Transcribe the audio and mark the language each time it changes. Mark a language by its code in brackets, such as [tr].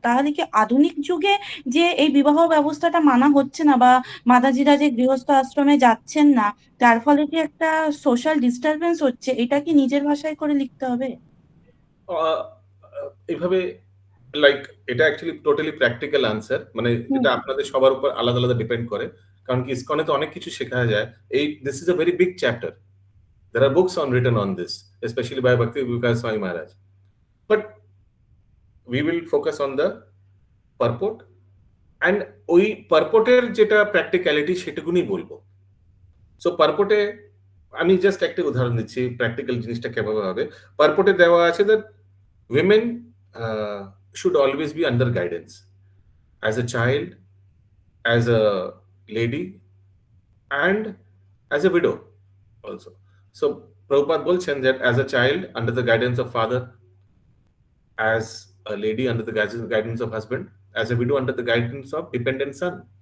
[bn] তাহলে কি আধুনিক যুগে যে এই বিবাহ ব্যবস্থাটা মানা হচ্ছে না বা মাতাজিরা যে গৃহস্থ আশ্রমে যাচ্ছেন না, তার ফলে কি একটা সোশ্যাল ডিস্টারবেন্স হচ্ছে, এটা কি নিজের ভাষায় করে লিখতে হবে? এভাবে লাইক এটা অ্যাকচুয়ালি টোটালি প্র্যাকটিক্যাল আনসার, মানে এটা আপনাদের সবার উপর আলাদা আলাদা ডিপেন্ড করে, কারণ কি ইসকনে তো অনেক কিছু শেখা যায়। [en] This is a very big chapter. There are books written on this, especially by Bhakti Vikas Swami Maharaj. But we will focus on the purport, and [bn] ওই purporter যেটা practicality সেটুকুনি বলবো। সো পারপোর্টে আমি জাস্ট একটা উদাহরণ দিচ্ছি প্র্যাকটিক্যাল জিনিসটা কিভাবে হবে। পারপোর্টে দেওয়া আছে [en] that women should always be under guidance as a child, as a lady, and as a widow also. So Prabhupada bolchen that as a child under the guidance of father, as a lady under the guidance of husband, as a widow under the guidance of dependent son.